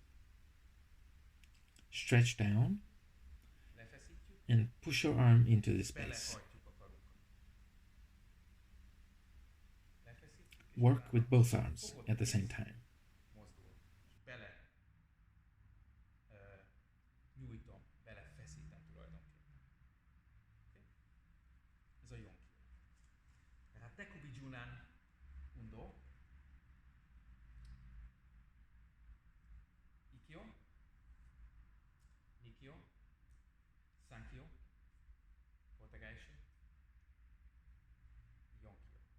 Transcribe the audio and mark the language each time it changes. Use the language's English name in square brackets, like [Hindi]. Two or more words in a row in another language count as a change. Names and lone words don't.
[English] Stretch down and push your arm into the space. Work with both arms at the same time. [Japanese] TEKUBI JUNAN UNDO, IKKYO, NIKYO, SANKYO, KOTE GAESHI, YONKYO.